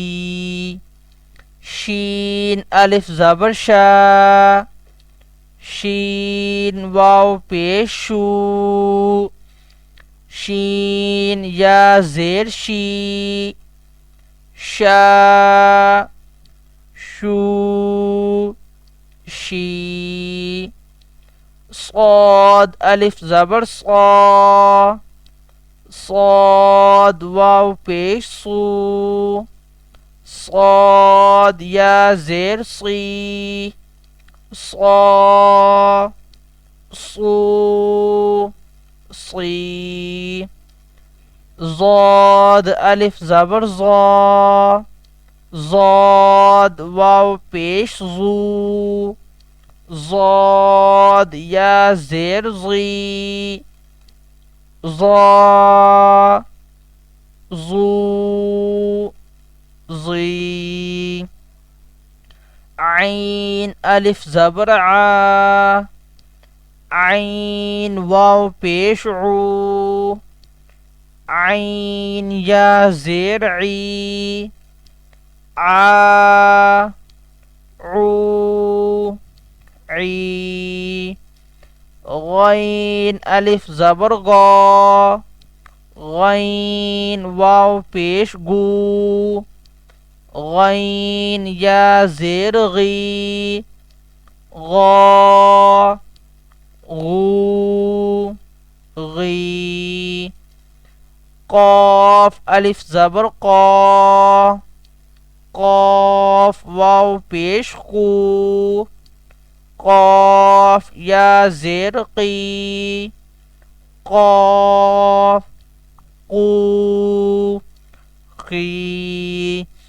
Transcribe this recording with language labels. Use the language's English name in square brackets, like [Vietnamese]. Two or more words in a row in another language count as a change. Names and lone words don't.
[Urdu] شین الف زبر شا، شین واؤ پیش شو، شین یا زیر شی، شا شو شی. صاد الف زبر صا، صاد واؤ پیش صو، صاد یا زیر صی, صا صو صी। ضاد الف زبر ضا، ضاد واؤ پیش ضو، ضاد یا زیر ضی، ضا ضو ضی. عین الف زبر عا، عین واؤ پیش عو، عین یا زیر عی، عا عو عی. غین الف زبر غا، غین واؤ پیش غو، غین یا زیر غی، غا غو غی. قاف الف زبر قا، قاف واؤ پیش قو، قاف یا زیر قی، قاف قو قی.